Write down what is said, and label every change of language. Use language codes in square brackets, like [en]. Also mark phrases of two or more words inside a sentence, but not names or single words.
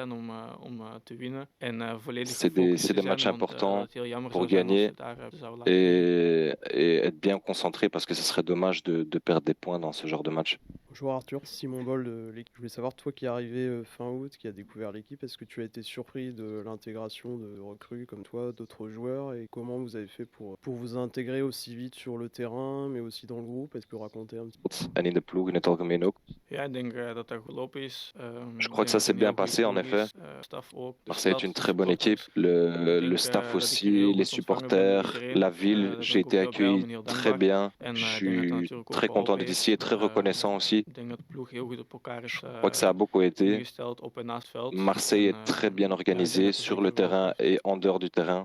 [fr] C'est des matchs importants pour gagner et être bien concentré parce que ce serait dommage de perdre des points dans ce genre de match. Bonjour Arthur, Simon Boll de l'équipe. Je voulais savoir, toi qui es arrivé fin août, qui a découvert l'équipe, est-ce que tu as été surpris de l'intégration de recrues comme toi, d'autres joueurs, et comment vous avez fait pour vous intégrer aussi vite sur le terrain, mais aussi dans le groupe? Est-ce que vous racontez un petit peu? [nl] En in de ploeg in het algemeen ook. [fr] Je crois que ça s'est bien passé en effet. Marseille est une très bonne équipe, le staff aussi, les supporters, la ville. J'ai été accueilli très bien. Je suis très content d'être ici et très reconnaissant aussi. Je crois que ça a beaucoup été. Marseille est très bien organisé sur le terrain et en dehors du terrain.